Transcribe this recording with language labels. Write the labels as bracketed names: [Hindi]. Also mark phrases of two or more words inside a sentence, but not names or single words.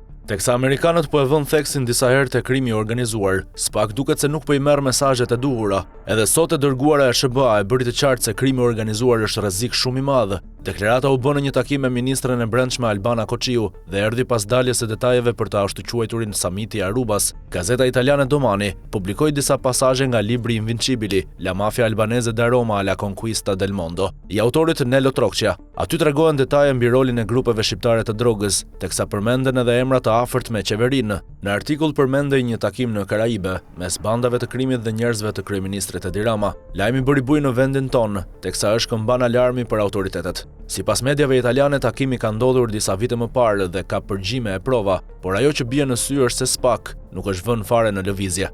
[Albanian] Teksa amerikanët po e vënë theksin disa herë te krimi i organizuar, SPAK duket se nuk po i merr mesazhet e duhura. Edhe sot e dërguara e SBA e bëri të qartë se krimi i organizuar është rrezik shumë i madh. Deklarata u bë në një takim me ministren e brendshme Albana Kociu dhe erdhi pas daljes së detajeve për të ashtuquajturin Samiti i Arubas. Gazeta italiane Domani publikoi disa pasazhe nga libri Invincibili, La mafia albanese da Roma alla conquista del mondo, i autorit Nello Trocchia. Aty tregohen detaje mbi rolin e grupeve shqiptare të drogës, teksa përmenden edhe emra të afërt me qeverinë. Në artikull përmendej një takim në Karaibe mes bandave të krimit dhe njerëzve të kryeministrit Edi Rama. Lajmi bëri bujë në vendin tonë, teksa është këmban alarmi për autoritetet. Sipas mediave italiane, takimi ka ndodhur disa vite më parë dhe ka përgjime e prova, por ajo që bie në sy është se SPAK nuk është vënë fare në lëvizje.